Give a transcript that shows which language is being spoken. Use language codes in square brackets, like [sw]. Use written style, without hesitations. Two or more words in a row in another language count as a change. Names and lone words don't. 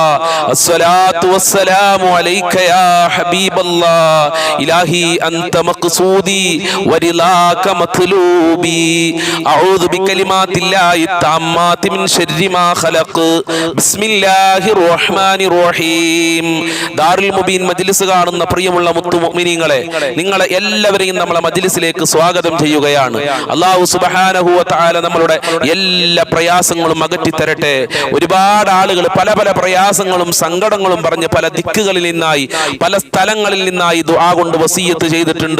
[ar] الصلاة والسلام عليك يا حبيب الله. إلهي أنت مقصودي ورضاك مطلوبي. أعوذ بكلمات الله التامات من شر ما خلق. بسم الله الرحمن الرحيم. دار المبين مجلس [ml] കാണുന്ന പ്രിയമുള്ള മുഅ്മിനീങ്ങളെ, നിങ്ങളെ എല്ലാവരെയും നമ്മളെ മജ്ലിസിലേക്ക് സ്വാഗതം ചെയ്യുകയാണ്. [ar] الله سبحانه وتعالى [ml] നമ്മളുടെ എല്ലാ പ്രയാസങ്ങളും അകറ്റി തരട്ടെ. ഒരുപാട് ആളുകൾ പല പല പ്രയാസങ്ങളും സങ്കടങ്ങളും പറഞ്ഞ് പല ദിക്കുകളിൽ നിന്നായി പല സ്ഥലങ്ങളിൽ നിന്നായി ദുആ കൊണ്ട് വസിയത്ത് ചെയ്തിട്ടുണ്ട്.